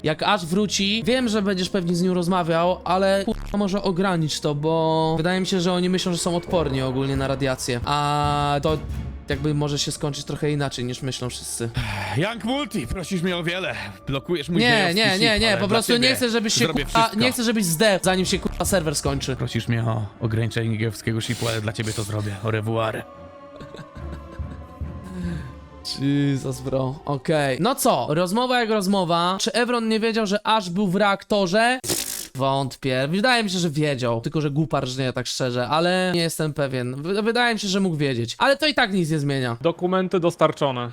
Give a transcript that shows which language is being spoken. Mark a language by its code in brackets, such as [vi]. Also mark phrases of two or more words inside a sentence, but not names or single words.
[pl] Jak Ash wróci, wiem, że będziesz pewnie z nim rozmawiał, ale może ogranicz to, bo wydaje mi się, że oni myślą, że są odporni ogólnie na radiację, a to jakby może się skończyć trochę inaczej niż myślą wszyscy. Young Multi, prosisz mnie o wiele. Blokujesz mój Nie, gejowski nie, ship, nie, ale po dla prostu ciebie nie chcę, żebyś się zrobię kurwa, wszystko. nie chcę, żebyś zdechł, zanim się kurwa serwer skończy. Prosisz mnie o ograniczenie gejowskiego shipu, ale dla ciebie to zrobię. [fr] Au revoir. [en] Jesus, bro. [pl] Okej. No co? Rozmowa jak rozmowa. Czy Evron nie wiedział, że Ash był w reaktorze? Wątpię. Wydaje mi się, że wiedział. Tylko, że głupar żnie, tak szczerze, ale nie jestem pewien. Wydaje mi się, że mógł wiedzieć. Ale to i tak nic nie zmienia. Dokumenty dostarczone.